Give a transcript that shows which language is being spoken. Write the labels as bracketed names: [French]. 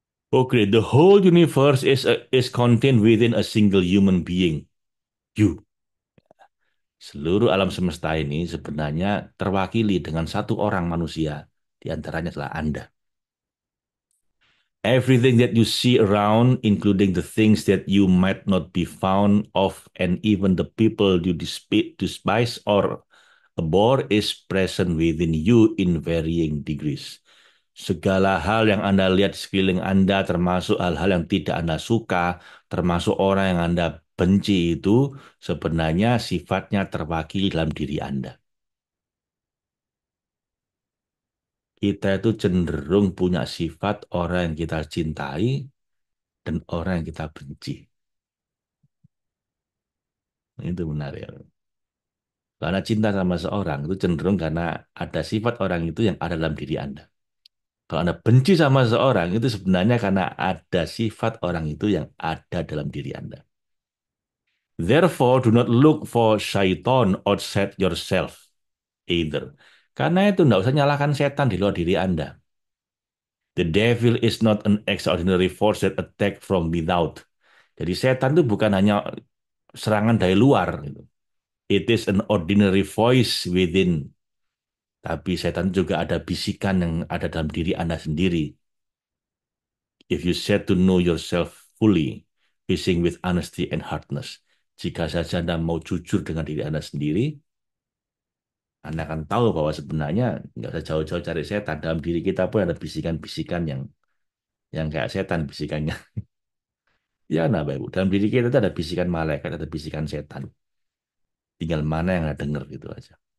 [English] Okay, the whole universe is contained within a single human being. You. [Indonesian] Seluruh alam semesta ini sebenarnya terwakili dengan satu orang manusia. Di antaranya adalah Anda. [English] Everything that you see around, including the things that you might not be found of, and even the people you despise or abhor, is present within you in varying degrees. [Indonesian] Segala hal yang Anda lihat di sekeliling Anda, termasuk hal-hal yang tidak Anda suka, termasuk orang yang Anda benci itu, sebenarnya sifatnya terwakili dalam diri Anda. Kita itu cenderung punya sifat orang yang kita cintai dan orang yang kita benci. Itu benar ya. Karena cinta sama seorang itu cenderung karena ada sifat orang itu yang ada dalam diri Anda. Kalau Anda benci sama seorang itu sebenarnya karena ada sifat orang itu yang ada dalam diri Anda. [English] Therefore, do not look for syaitan outside yourself either. [Indonesian] Karena itu tidak usah nyalakan setan di luar diri Anda. [English] The devil is not an extraordinary force that attack from without. [Indonesian] Jadi setan itu bukan hanya serangan dari luar. Gitu. [English] It is an ordinary voice within. [Indonesian] Tapi setan juga ada bisikan yang ada dalam diri Anda sendiri. [English] If you set to know yourself fully, facing with honesty and hardness. [Indonesian] Jika saja Anda mau jujur dengan diri Anda sendiri, Anda akan tahu bahwa sebenarnya nggak usah jauh-jauh cari setan. Dalam diri kita pun ada bisikan-bisikan yang yang kayak setan bisikannya. Ya, nah, Bapak Ibu. Dalam diri kita itu ada bisikan malaikat, ada bisikan setan. Tinggal mana yang nggak denger gitu aja.